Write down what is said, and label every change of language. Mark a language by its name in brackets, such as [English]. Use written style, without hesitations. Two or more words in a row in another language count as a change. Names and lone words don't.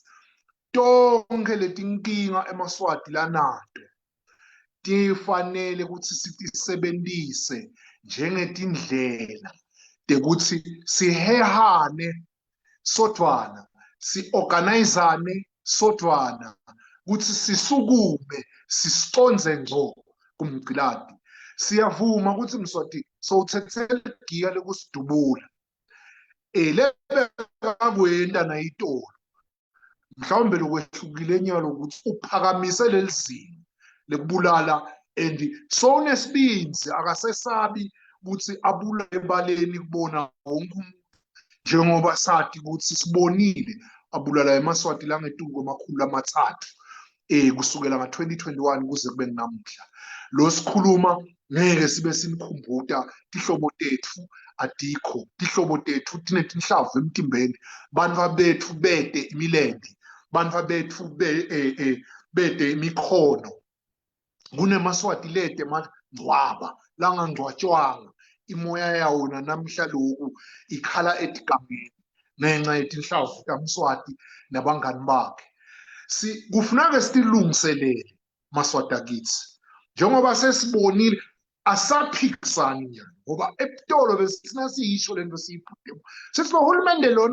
[Swati] tonke letinkinga eMaswati lanato tifanele ukuthi sitisebentise njengetindlela tekuthi sihehane sodwana si-organizane sodwana ukuthi sisukume sisiconze ngco kumgciladi siyavuma ukuthi Mswati sowuthethele igiya lokusidubula lebekakwenda nayitolo mhlawumbe lokwehlukile nyalo ukuthi uphakamise lelizinga lekubulala [English] and so [Swati] nesibinzi akasesabi ukuthi abula ebaleni kubona wonke umuntu njengoba sathi ukuthi sibonile abulala eMaswati langetuko amakhulu amathathu kusukela nga-2021 kuze kube namuhla. Lo sikhuluma ngeke sibe simkhumbuta tihlobo tethu adikho, tihlobo tethu tinetinhlavu emtimbeni, bantfu bethu bete imilende, bantfu bethu bete imikhono. KuneMaswati lete mangcwaba langangcwatshwanga, imoya yawona namhla lokhu ikhala etigangeni ngenxa yetinhlavu taMswati nabangani bakhe. Kufuneka sitilungiselele Maswati akithi, njengoba sesibonile asaphikisani nyani, ngoba ePitolo besina siyisho lento siyiphutemo sithi uhulumende